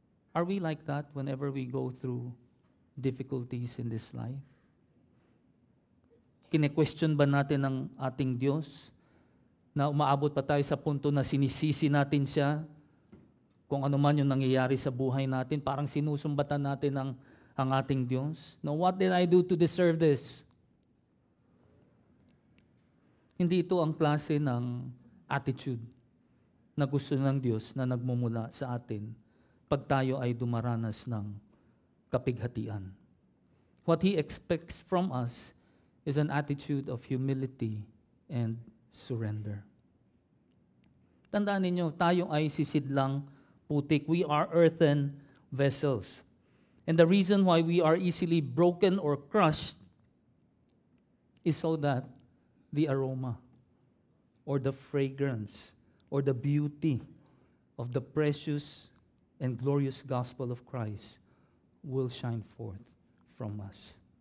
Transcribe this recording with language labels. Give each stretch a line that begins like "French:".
English: Are we like that whenever we go through difficulties in this life?
Filipino: Kine-question ba natin ang ating Diyos na umaabot pa tayo sa punto na sinisisi natin siya kung ano man yung nangyayari sa buhay natin, parang sinusumbatan natin ang ating Diyos?
English: No, what did I do to deserve this?
Filipino: Hindi ito ang klase ng attitude na gusto ng Diyos na nagmumula sa atin pag tayo ay dumaranas ng kapighatian.
English: What He expects from us is an attitude of humility and surrender.
Filipino: Tandaan ninyo, tayo ay sisidlang putik.
English: We are earthen vessels. And the reason why we are easily broken or crushed is so that the aroma or the fragrance or the beauty of the precious and glorious gospel of Christ will shine forth from us.